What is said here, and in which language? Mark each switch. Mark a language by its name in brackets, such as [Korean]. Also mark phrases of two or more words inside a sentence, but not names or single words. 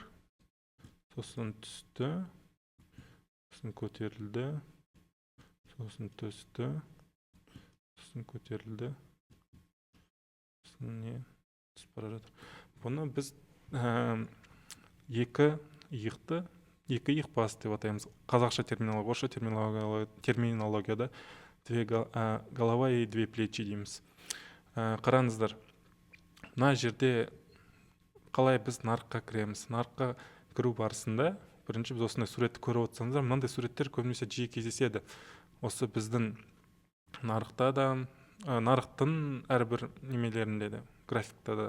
[Kazakh] Сосын түсті, сосын көтерілді, сосын түсті, сосын көтерілді, сосын түсіп бара жатыр. Бұны біз екі иық бас деп атаймыз. Қазақша терминология, орысша терминологияда [Russian] две голова и две плечи [Kazakh] дейміз. Қараңыздар, мына жерде қалай біз нарыққа кіреміз? Нарыққа кіру барысында, бірінші біз осындай суретті көріп отырсаңыздар, мынандай суреттер көбінесе жиі кездеседі. Осы біздің нарықта да, нарықтың әрбір немелерінде де, графикта да.